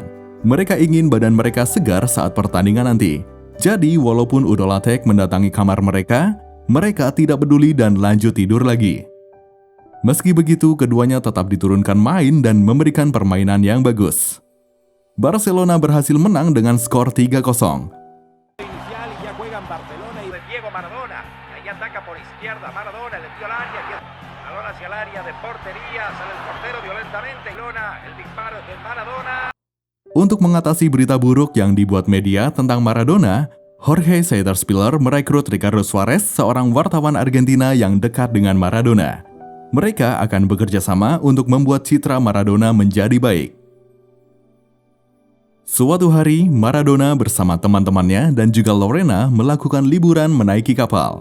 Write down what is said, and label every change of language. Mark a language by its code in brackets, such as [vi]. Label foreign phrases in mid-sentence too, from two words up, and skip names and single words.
[id] Mereka ingin badan mereka segar saat pertandingan nanti. Jadi, walaupun Udo Lattek mendatangi kamar mereka, mereka tidak peduli dan lanjut tidur lagi. Meski begitu, keduanya tetap diturunkan main dan memberikan permainan yang bagus. Barcelona berhasil menang dengan skor 3-0. [es] Inicial y ya juega en Barcelona y de Diego Maradona. Ahí ataca por izquierda Maradona, le dio al área. Balón hacia el área de portería, sale el portero violentamente. El disparo es de Maradona. [id] Untuk mengatasi berita buruk yang dibuat media tentang Maradona, Jorge Setterspiller merekrut Ricardo Suarez, seorang wartawan Argentina yang dekat dengan Maradona. Mereka akan bekerja sama untuk membuat citra Maradona menjadi baik. Suatu hari, Maradona bersama teman-temannya dan juga Lorena melakukan liburan menaiki kapal.